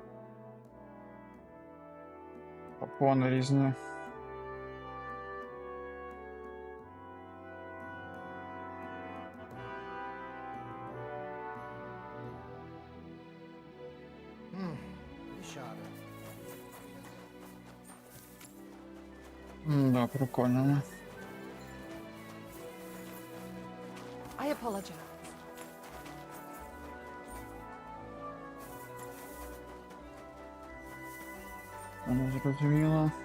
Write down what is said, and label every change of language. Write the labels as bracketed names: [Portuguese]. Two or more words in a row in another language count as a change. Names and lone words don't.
[Ukrainian] Попони різні. [German] Wie schade. [Russian] Да, прикольно. [English] I apologize. [Ukrainian] Воно зрозуміло.